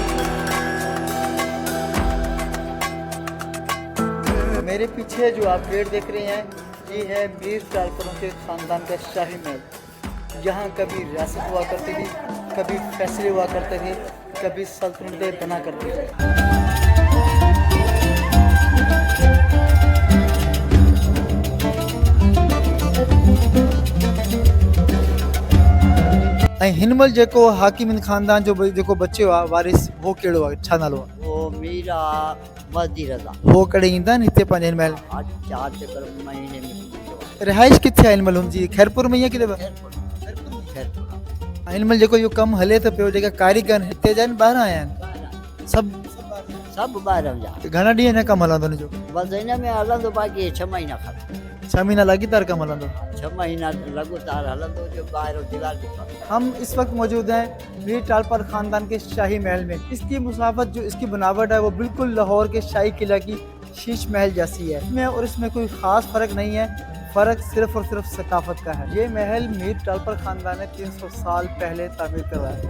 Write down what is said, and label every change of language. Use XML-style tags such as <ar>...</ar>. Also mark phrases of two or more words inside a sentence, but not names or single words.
<ur>میرے پیچھے جو آپ گیٹ دیکھ رہے ہیں یہ ہے میر ٹالپروں کے خاندان کا شاہی محل. یہاں کبھی ریاست ہوا کرتی تھی، کبھی فیصلے ہوا کرتے تھے، کبھی سلطنتیں بنا کرتے تھے.</ur> <sd>हिनमल जेको हाकिम खानदान जो जेको बच्चे हुआ वारिस वो केड़ो हुआ, छा नालो हुआ? वो मीरा मस्दी रजा वो कड़े ईंदा न हिते पंहिंजे हिनमल</sd> <ur>4 چکر مہینے میں.</ur> <sd>रिहाइश किथे आहे हिनमल हुनजी? खैरपुर में या किथे? खैरपुर हिनमल जेको इहो कमु हले त पियो, जेका कारीगर हिते जा आहिनि ॿाहिरां आया आहिनि सब ॿाहिरां जा। घणा ॾींहं हिन कमु हलंदो हिनजो? बस हिन में हलंदो, बाक़ी 6 महीना खपे। 6 महीना लॻीदार कमु हलंदो। 6 महीना लगातार हलंदो जो ॿाहिरों दिवार भी।</sd> <ur>ہم اس وقت موجود ہیں میر ٹالپر خاندان کے شاہی محل میں. اس کی مسافت جو اس کی بناوٹ ہے وہ بالکل لاہور کے شاہی قلعہ کی شیش محل جیسی ہے. اس میں اور اس میں کوئی خاص فرق نہیں ہے، فرق صرف اور صرف ثقافت کا ہے. یہ محل میر ٹالپر خاندان نے 300 سال پہلے تعمیر کروایا.</ur>